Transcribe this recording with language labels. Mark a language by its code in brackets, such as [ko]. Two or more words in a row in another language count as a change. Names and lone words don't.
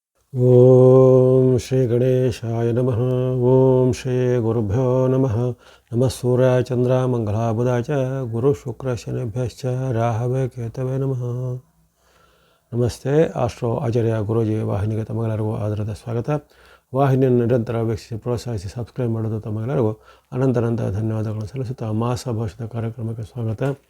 [sa] ಓಂ ಶ್ರೀ ಗಣೇಶಾಯ ನಮಃ. ಓಂ ಶ್ರೀ ಗುರುಭ್ಯೋ ನಮಃ. ನಮಃ ಸೂರ್ಯಾಯ ಚಂದ್ರ ಮಂಗಲ ಬುಧಾಯ ಚ ಗುರು ಶುಕ್ರ ಶನಿಭ್ಯಶ್ಚ ರಾಹವೇ ಕೇತವೇ ನಮಃ. [kn] ನಮಸ್ತೆ. ಆಸ್ಟ್ರೋ ಆಚಾರ್ಯ ಗುರೂಜಿ ವಾಹಿನಿಗೆ ತಮಗೆಲ್ಲರಿಗೂ ಆಧಾರದ ಸ್ವಾಗತ. ವಾಹಿನಿಯನ್ನು ನಿರಂತರ ವೀಕ್ಷಿಸಿ ಪ್ರೋತ್ಸಾಹಿಸಿ ಸಬ್ಸ್ಕ್ರೈಬ್ ಮಾಡೋದು ತಮಗೆಲ್ಲರಿಗೂ ಅನಂತ ಧನ್ಯವಾದಗಳನ್ನು ಸಲ್ಲಿಸುತ್ತಾ ಮಾಸ ಭವಿಷ್ಯದ ಕಾರ್ಯಕ್ರಮಕ್ಕೆ ಸ್ವಾಗತ.